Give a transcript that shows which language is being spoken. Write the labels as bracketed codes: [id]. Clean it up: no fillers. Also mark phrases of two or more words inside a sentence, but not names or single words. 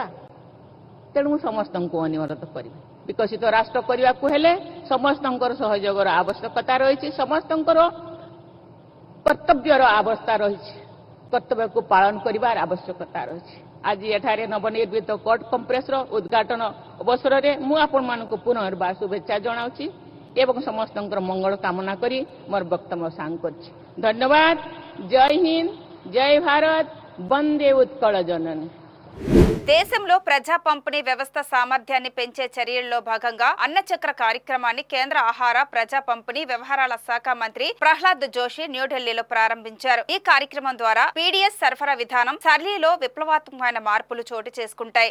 [or] ତେଣୁ ମୁଁ ସମସ୍ତଙ୍କୁ ଅନୁରୋଧ କରିବି, ବିକଶିତ ରାଷ୍ଟ୍ର କରିବାକୁ ହେଲେ ସମସ୍ତଙ୍କର ସହଯୋଗର ଆବଶ୍ୟକତା ରହିଛି, ସମସ୍ତଙ୍କର କର୍ତ୍ତବ୍ୟର ଆବସ୍ଥା ରହିଛି, କର୍ତ୍ତବ୍ୟକୁ ପାଳନ କରିବାର ଆବଶ୍ୟକତା ରହିଛି। ଆଜି ଏଠାରେ ନବନିର୍ମିତ କୋର୍ଟ କମ୍ପ୍ଲେକ୍ସର ଉଦ୍ଘାଟନ ଅବସରରେ ମୁଁ ଆପଣମାନଙ୍କୁ ପୁନର୍ବାର ଶୁଭେଚ୍ଛା ଜଣାଉଛି ଏବଂ ସମସ୍ତଙ୍କର ମଙ୍ଗଳ କାମନା କରି ମୋର ବକ୍ତବ୍ୟ ସାଙ୍ଗ କରିଛି। ଧନ୍ୟବାଦ। ଜୟ ହିନ୍ଦ, ଜୟ ଭାରତ, ବନ୍ଦେ ଉତ୍କଳ ଜନନୀ। [te] దేశంలో ప్రజా పంపిణీ వ్యవస్థ సామర్థ్యాన్ని పెంచే చర్యల్లో భాగంగా అన్నచక్ర కార్యక్రమాన్ని కేంద్ర ఆహార ప్రజా పంపిణీ వ్యవహారాల శాఖ మంత్రి ప్రహ్లాద్ జోషి న్యూఢిల్లీలో ప్రారంభించారు। ఈ కార్యక్రమం ద్వారా పీడీఎస్ సరఫరా విధానం సరళిలో విప్లవాత్మకమైన మార్పులు చోటు చేసుకుంటాయి।